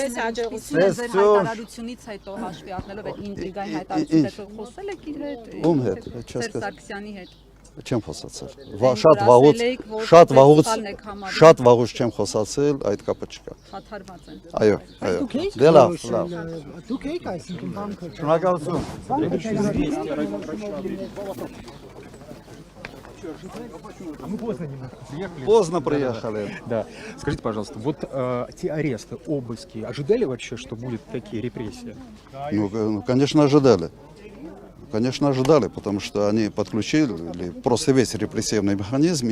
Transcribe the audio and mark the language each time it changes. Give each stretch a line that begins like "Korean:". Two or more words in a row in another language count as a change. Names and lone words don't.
Armenian: Հայտարարությունից հետո հաշվի առնելով այդ ինտրիգային հայտարարությունից հետո խոսել եք իր հետ։ Ում հետ, չես Սարգսյանի հետ։ Չեմ խոսացել։ Շատ վաղուց չեմ խոսացել, այդ կապը չկա։ Խաթարված են։ Այո։ Դե լավ։ Դուք եք այսինքն բանկը։
Russian: Շնորհակալություն։ Поздно приехали. Да. Скажите, пожалуйста, вот те аресты, обыски, ожидали вообще, что будут такие репрессии? Ну, конечно, ожидали. Конечно, ожидали, потому что они подключили просто весь репрессивный механизм.